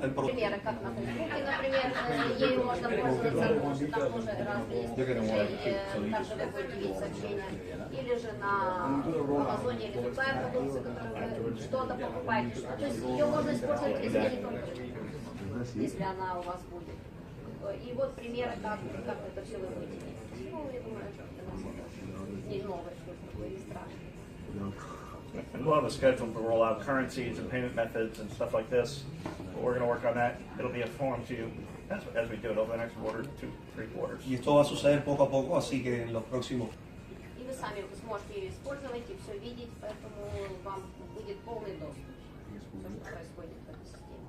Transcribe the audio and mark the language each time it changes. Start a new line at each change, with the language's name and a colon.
Russian: Примеры, как на Фейсбуке, например, ею можно пользоваться, потому что там тоже разные есть приложения, также вы будете видеть сообщения, или же на Амазоне или любая продукция, которую вы что-то покупаете. То есть ее можно использовать везде, не только если она у вас будет. И вот примеры, как это все вы будете видеть. Ну, я думаю, это не новое, что-то такое, не страшно.
English: And we'll have a schedule to roll out currencies and payment methods and stuff like this. But we're going to work on that. It'll be a form to you as we do it over the next quarter, 2-3 quarters.
Spanish: Y esto va a suceder poco a poco, así que en los próximos.
Russian: И вы сами сможете ее использовать и все видеть, поэтому вам будет полный доступ к тому, что происходит в этой системе.